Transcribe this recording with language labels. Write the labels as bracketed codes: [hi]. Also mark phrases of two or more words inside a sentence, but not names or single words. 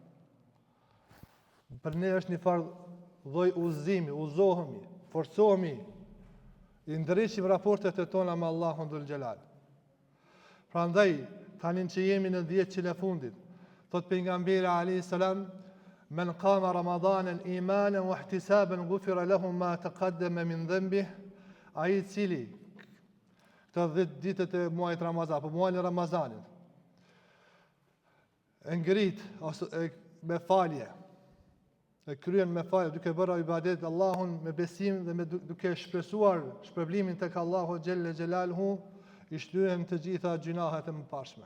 [sq] Për ne është një farë lloj udhëzimi, uzohemi, forcohemi, i ndriçim raportet e tona me Allahun [ar] ذو الجلال. [sq] Prandaj, tani që jemi në 10 e fundit, thot pejgamberi [ar] عليه السلام, من قام رمضان إيمانا واحتسابا غفر له ما تقدم من ذنبه, [sq] ai i cili këto 10 ditët e muajit Ramazan, apo muajin e Ramazanit, e ngrit ose me falje. E kryen me falje, duke bërë ibadet Allahun me besim dhe duke shpresuar shpërblimin tek Allahu [ar] جل جلاله, [sq] i shlyhen të gjitha gjunahet e mëparshme.